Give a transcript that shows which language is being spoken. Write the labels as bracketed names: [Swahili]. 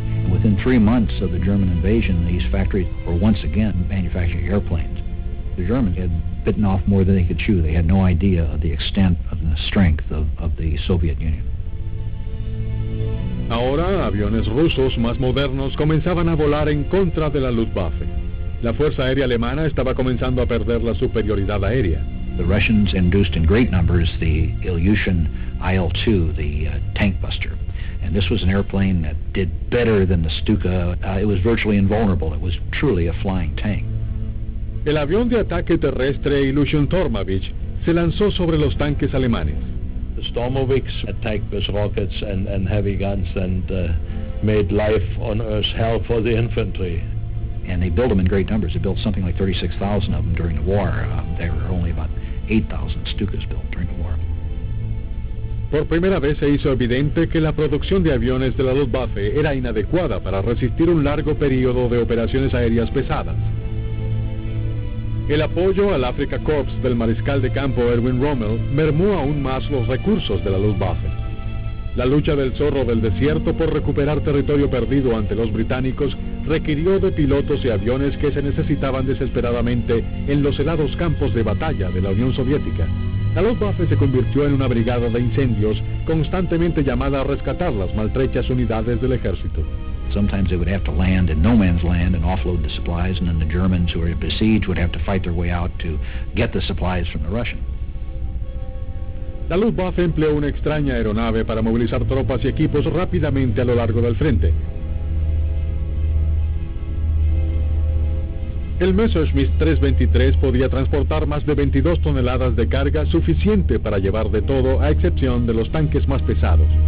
[English] Within 3 months of the German invasion, these factories were once again manufacturing airplanes. The Germans had bitten off more than they could chew. They had no idea of the extent of the strength of the Soviet Union. [Spanish] Ahora, aviones rusos más modernos comenzaban a volar en contra de la Luftwaffe. La Fuerza Aérea Alemana estaba comenzando a perder la superioridad aérea. [English] The Russians induced in great numbers the Ilyushin IL-2, the tank buster. And this was an airplane that did better than the Stuka. It was virtually invulnerable. It was truly a flying tank. [Spanish] El avión de ataque terrestre Ilyushin Tormovich se lanzó sobre los tanques alemanes. [English] The Stormoviks attacked with rockets and heavy guns and made life on Earth hell for the infantry. And they built them in great numbers. They built something like 36,000 of them during the war. There were only about 8,000 Stukas built during the war. [Spanish] Por primera vez se hizo evidente que la producción de aviones de la Luftwaffe era inadecuada para resistir un largo periodo de operaciones aéreas pesadas. El apoyo al Afrika Korps del mariscal de campo Erwin Rommel mermó aún más los recursos de la Luftwaffe. La lucha del zorro del desierto por recuperar territorio perdido ante los británicos requirió de pilotos y aviones que se necesitaban desesperadamente en los helados campos de batalla de la Unión Soviética. La Luftwaffe se convirtió en una brigada de incendios constantemente llamada a rescatar las maltrechas unidades del ejército. [English] Sometimes they would have to land in no man's land and offload the supplies, and then the Germans who were besieged would have to fight their way out to get the supplies from the Russians. [Spanish] La Luftwaffe empleó una extraña aeronave para movilizar tropas y equipos rápidamente a lo largo del frente. El Messerschmitt 323 podía transportar más de 22 toneladas de carga, suficiente para llevar de todo, a excepción de los tanques más pesados.